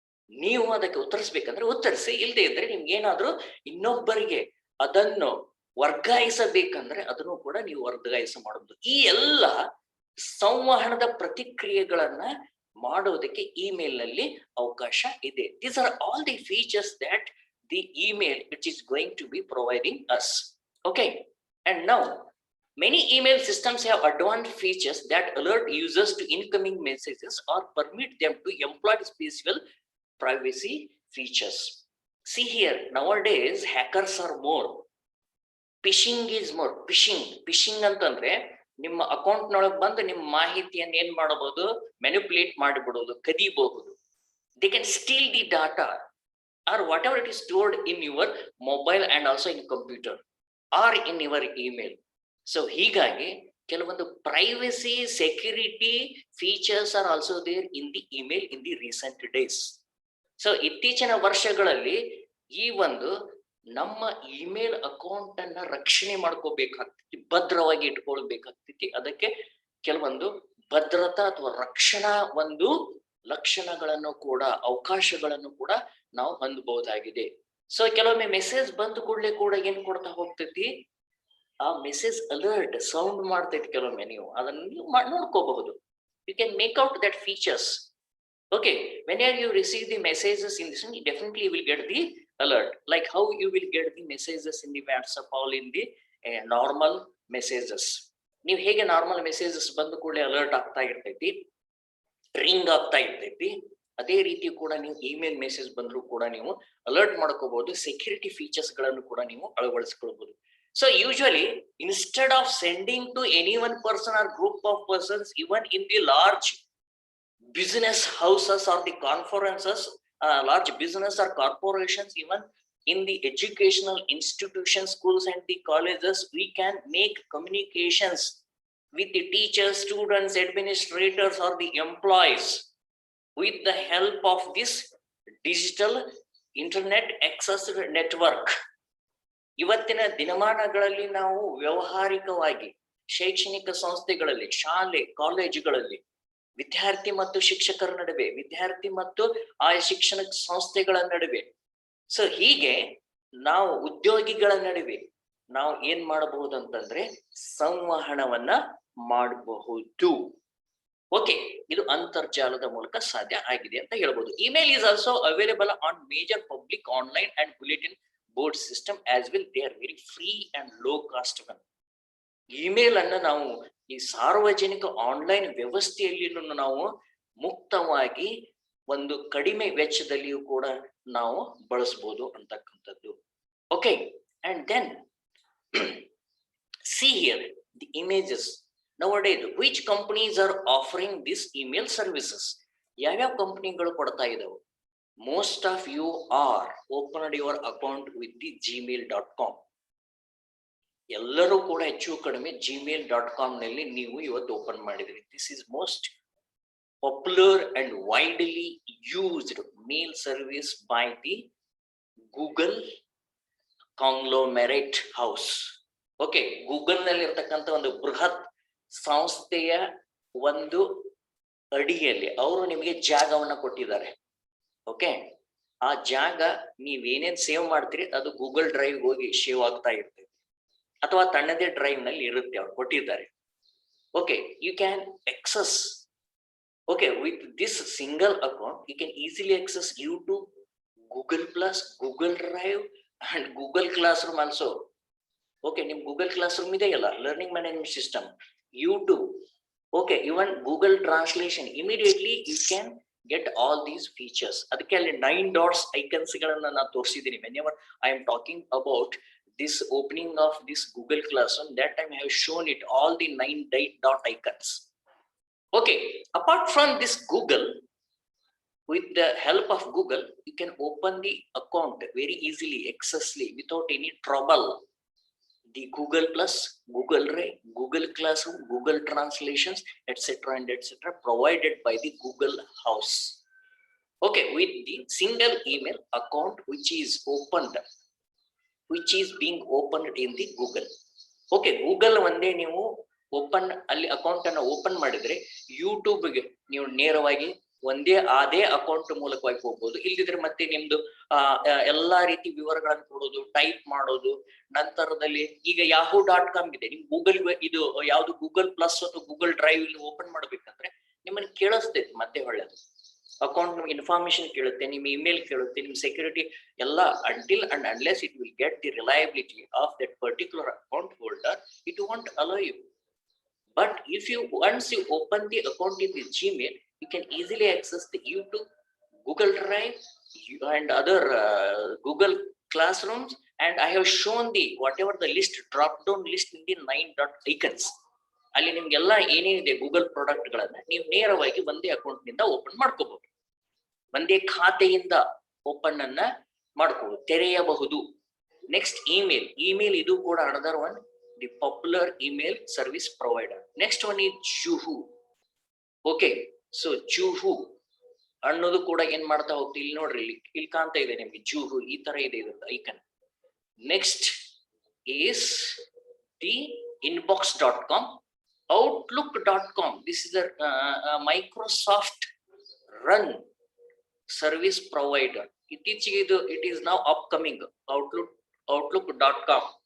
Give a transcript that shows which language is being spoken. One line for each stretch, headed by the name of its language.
Kannada: ನೀವು ಅದಕ್ಕೆ ಉತ್ತರಿಸಬೇಕಂದ್ರೆ ಉತ್ತರಿಸಿ, ಇಲ್ಲದೆ ಇದ್ರೆ ನಿಮ್ಗೆ ಏನಾದ್ರೂ ಇನ್ನೊಬ್ಬರಿಗೆ ಅದನ್ನು ವರ್ಗಾಯಿಸಬೇಕಂದ್ರೆ ಅದನ್ನು ಕೂಡ ನೀವು ವರ್ಗಾಯಿಸ ಮಾಡಬಹುದು. ಈ ಎಲ್ಲ ಸಂವಹನದ ಪ್ರತಿಕ್ರಿಯೆಗಳನ್ನ ಮಾಡೋದಕ್ಕೆ ಇಮೇಲ್ ನಲ್ಲಿ ಅವಕಾಶ ಇದೆ.
English: These are all the features that the email which is going to be providing us. Okay, and now many email systems have advanced features that alert users to incoming messages or permit them to employ special privacy features. See here, nowadays hackers are more, phishing is more.
Kannada: phishing ಅಂತಂದ್ರೆ ನಿಮ್ಮ account ನೊಳಗೆ ಬಂದು ನಿಮ್ಮ ಮಾಹಿತಿಯನ್ನು ಏನ್ ಮಾಡಬಹುದು, manipulate ಮಾಡಿಬಿಡೋದು, ಕದಿಬಹುದು.
English: They can steal the data or whatever it is stored in your mobile and also in computer or in your email. So
Kannada: ಹೀಗಾಗಿ ಕೆಲವೊಂದು
English: privacy security features are also there in the email in the recent days.
Kannada: So ಇತ್ತೀಚಿನ ವರ್ಷಗಳಲ್ಲಿ ಈ ಒಂದು ನಮ್ಮ email account ಅನ್ನ ರಕ್ಷಣೆ ಮಾಡ್ಕೋಬೇಕಾಗ್ತೈತಿ, ಭದ್ರವಾಗಿ ಇಟ್ಕೊಳ್ಬೇಕಾಗ್ತೈತಿ. ಅದಕ್ಕೆ ಕೆಲವೊಂದು ಭದ್ರತಾ ಅಥವಾ ರಕ್ಷಣಾ ಒಂದು ಲಕ್ಷಣಗಳನ್ನು ಕೂಡ ಅವಕಾಶಗಳನ್ನು ಕೂಡ ನಾವು ಹೊಂದಬಹುದಾಗಿದೆ. ಸೊ ಕೆಲವೊಮ್ಮೆ ಮೆಸೇಜ್ ಬಂದ ಕೂಡಲೇ ಕೂಡ ಏನ್ ಕೊಡ್ತಾ ಹೋಗ್ತೈತಿ, ಆ ಮೆಸೇಜ್ ಅಲರ್ಟ್ ಸೌಂಡ್ ಮಾಡ್ತೈತಿ. ಕೆಲವೊಮ್ಮೆ ನೀವು ಅದನ್ನ ನೀವು ನೋಡ್ಕೋಬಹುದು.
English: You can make out that features. Okay, whenever you receive the messages in this, you definitely will get the alert. Like how you will get the messages in the WhatsApp, all in the normal messages.
Kannada: ನೀವು ಹೇಗೆ normal messages ಬಂದ ಕೂಡಲೇ alert ಆಗ್ತಾ ಇರ್ತೈತಿ, ring ಆಗ್ತಾ ಇರ್ತೈತಿ, ಅದೇ ರೀತಿ ಕೂಡ ನೀವು ಇಮೇಲ್ ಮೆಸೇಜ್ ಬಂದ್ರು ಕೂಡ ನೀವು ಅಲರ್ಟ್ ಮಾಡ್ಕೋಬಹುದು. ಸೆಕ್ಯೂರಿಟಿ ಫೀಚರ್ಸ್ ಗಳನ್ನು ಕೂಡ ನೀವು ಅಳವಡಿಸಿಕೊಳ್ಬಹುದು.
English: So usually instead of sending to any one person or group of persons, even in the large business houses or the conferences, large business or corporations, even in the educational institutions, schools and the colleges, we can make communications with the teachers, students, administrators or the employees with the help of this digital internet access network.
Kannada: ಇವತ್ತಿನ ದಿನಮಾನಗಳಲ್ಲಿ ನಾವು ವ್ಯಾವಹಾರಿಕವಾಗಿ ಶೈಕ್ಷಣಿಕ ಸಂಸ್ಥೆಗಳಲ್ಲಿ, ಶಾಲೆ ಕಾಲೇಜುಗಳಲ್ಲಿ ವಿದ್ಯಾರ್ಥಿ ಮತ್ತು ಶಿಕ್ಷಕರ ನಡುವೆ, ವಿದ್ಯಾರ್ಥಿ ಮತ್ತು ಆಯಾ ಶಿಕ್ಷಣ ಸಂಸ್ಥೆಗಳ ನಡುವೆ, ಸೊ ಹೀಗೆ ನಾವು ಉದ್ಯೋಗಿಗಳ ನಡುವೆ ನಾವು ಏನ್ ಮಾಡಬಹುದು ಅಂತಂದ್ರೆ ಸಂವಹನವನ್ನ ಮಾಡಬಹುದು. ಓಕೆ, ಇದು ಅಂತರ್ಜಾಲದ ಮೂಲಕ ಸಾಧ್ಯ ಆಗಿದೆ ಅಂತ ಹೇಳ್ಬೋದು.
English: Email is also available on major public online and bulletin board system as well. They are very free and low cost one.
Kannada: Email ಅನ್ನ ನಾವು ಈ ಸಾರ್ವಜನಿಕ ಆನ್ಲೈನ್ ವ್ಯವಸ್ಥೆಯಲ್ಲಿ ನಾವು ಮುಕ್ತವಾಗಿ ಒಂದು ಕಡಿಮೆ ವೆಚ್ಚದಲ್ಲಿಯೂ ಕೂಡ ನಾವು ಬಳಸಬಹುದು ಅಂತಕ್ಕಂಥದ್ದು.
English: Okay, and then see here the images nowadays which companies are offering this email services.
Kannada: ಯಾವ್ಯಾವ ಕಂಪನಿಗಳು ಕೊಡ್ತಾ ಇದಾವೆ?
English: most of you are opened your account with the gmail.com.
Kannada: ಎಲ್ಲರೂ ಕೂಡ ಹೆಚ್ಚು ಕಡಿಮೆ gmail.com ನಲ್ಲಿ ನೀವು ಇವತ್ತು ಓಪನ್ ಮಾಡಿದ್ರಿ.
English: This is most popular and widely used mail service by the Google conglomerate house.
Kannada: Okay, Google ನಲ್ಲಿ ಇರ್ತಕ್ಕಂಥ ಒಂದು ಬೃಹತ್ ಸಂಸ್ಥೆಯ ಒಂದು ಅಡಿಯಲ್ಲಿ ಅವರು ನಿಮಗೆ ಜಾಗವನ್ನ ಕೊಟ್ಟಿದ್ದಾರೆ. ಓಕೆ, ಆ ಜಾಗ ನೀವೇನೇನ್ ಸೇವ್ ಮಾಡ್ತೀರಿ ಅದು ಗೂಗಲ್ ಡ್ರೈವ್ ಹೋಗಿ ಸೇವ್ ಆಗ್ತಾ ಇರ್ತದೆ, ಅಥವಾ ತನ್ನದೇ ಡ್ರೈವ್ ನಲ್ಲಿ ಇರುತ್ತೆ, ಅವ್ರು ಕೊಟ್ಟಿದ್ದಾರೆ.
English: Okay, you can access. Okay, with this single account you can easily access YouTube, Google Plus, Google Drive and Google Classroom also. Okay,
Kannada: ನಿಮ್ Google Classroom ಇದೆಯಲ್ಲ,
English: Learning management system, YouTube, okay, even Google Translation, immediately you can get all these features.
Kannada: ಅದಕ್ಕೆ ಅಲ್ಲಿ 9 dots icons ಗಳನ್ನ ನಾನು ತೋರಿಸಿದ್ದೀನಿ.
English: whenever I am talking about this opening of this Google Classroom, that time I have shown it all the 9 dot icons. Okay, apart from this Google, with the help of Google, you can open the account very easily, accessibly, without any trouble. The Google Plus, Google Drive, Google Classroom, Google Translations, etc. and etc. provided by the Google House. Okay, with the single email account which is opened, which is being opened in the Google.
Kannada: Okay, Google ಒಂದೇ ನೀವು open ಅಲ್ಲಿ account ಅನ್ನು open ಮಾಡಿದ್ರೆ ಯೂಟ್ಯೂಬ್ಗೆ ನೀವು ನೇರವಾಗಿ ಒಂದೇ ಅದೇ account ಮೂಲಕವಾಗಿ ಹೋಗ್ಬೋದು. ಇಲ್ದಿದ್ರೆ ಮತ್ತೆ ನಿಮ್ದು ಎಲ್ಲಾ ರೀತಿ ವಿವರಗಳನ್ನು ಕೊಡೋದು, ಟೈಪ್ ಮಾಡೋದು, ನಂತರದಲ್ಲಿ ಈಗ yahoo.com ಇದೆ, ನಿಮ್ ಗೂಗಲ್ ಇದು ಯಾವ್ದು ಗೂಗಲ್ ಪ್ಲಸ್ ಅಥವಾ ಗೂಗಲ್ ಡ್ರೈವ್ ಇಲ್ಲಿ ಓಪನ್ ಮಾಡ್ಬೇಕಂದ್ರೆ ನಿಮ್ಮನ್ನ ಕೇಳಿಸ್ತೈತಿ ಮತ್ತೆ ಒಳ್ಳೇದು ಅಕೌಂಟ್ ನಿಮ್ಗೆ ಇನ್ಫಾರ್ಮೇಶನ್ ಕೇಳುತ್ತೆ, ನಿಮ್ ಇಮೇಲ್ ಕೇಳುತ್ತೆ, ನಿಮ್ ಸೆಕ್ಯೂರಿಟಿ ಎಲ್ಲ,
English: Until and unless it will get the reliability of that particular account holder, it won't allow you. But if you once you open the account in the Gmail, you can easily access the YouTube, Google Drive and other Google Classrooms, and I have shown the whatever the list, drop down list in the 9 dot icons.
Kannada: ಅಲ್ಲಿ ನಿಮ್ಗೆಲ್ಲ ಏನೇನಿದೆ Google product ಗಳನ್ನ ನೀವು ನೇರವಾಗಿ ಒಂದೇ account ನಿಂದ open ಮಾಡ್ಕೋಬಹುದು, ಒಂದೇ ಖಾತೆಯಿಂದ ಓಪನ್ ಅನ್ನ ಮಾಡ್ಕೋಬಹುದು, ತೆರೆಯಬಹುದು. ನೆಕ್ಸ್ಟ್ ಇಮೇಲ್ ಇದು ಕೂಡ
English: another one, the popular email service provider. Next one is Juhu.
Kannada: Okay, so Juhu ಅನ್ನೋದು ಕೂಡ ಏನ್ ಮಾಡ್ತಾ ಹೋಗ್ತೀವಿ, ಇಲ್ಲಿ ನೋಡ್ರಿ, ಇಲ್ಲಿ ಕಾಣ್ತಾ ಇದೆ ನಿಮ್ಗೆ Juhu, ಈ ತರ ಇದೆ ಇದ್ರದ್ದು icon.
English: Next is the inbox.com, outlook.com. This is the Microsoft run service provider.
Kannada: ಇತ್ತೀಚೆಗೆ ಇದು
English: it is now upcoming, outlook.com.